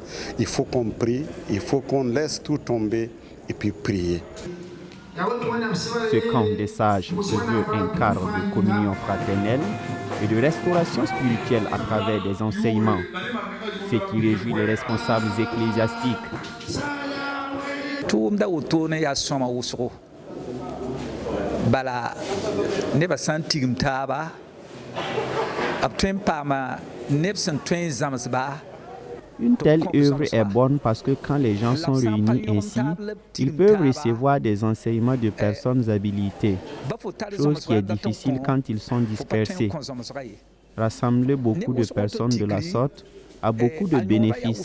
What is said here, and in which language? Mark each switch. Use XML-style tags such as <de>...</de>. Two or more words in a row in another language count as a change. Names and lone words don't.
<fr>Il faut qu'on prie, il faut qu'on laisse tout tomber et puis prier. Ce camp des sages se veut un cadre de communion fraternelle et de restauration spirituelle à travers des enseignements, ce qui réjouit les responsables ecclésiastiques.</fr> <mos>Bala neba san tigim taaba abtwen pama nebsen twen zamsba.</mos> <fr>Une telle œuvre est bonne parce que quand les gens sont réunis ainsi, ils peuvent recevoir des enseignements de personnes habilitées, chose qui est difficile quand ils sont dispersés. Rassembler beaucoup de personnes de la sorte a beaucoup de bénéfices.</fr>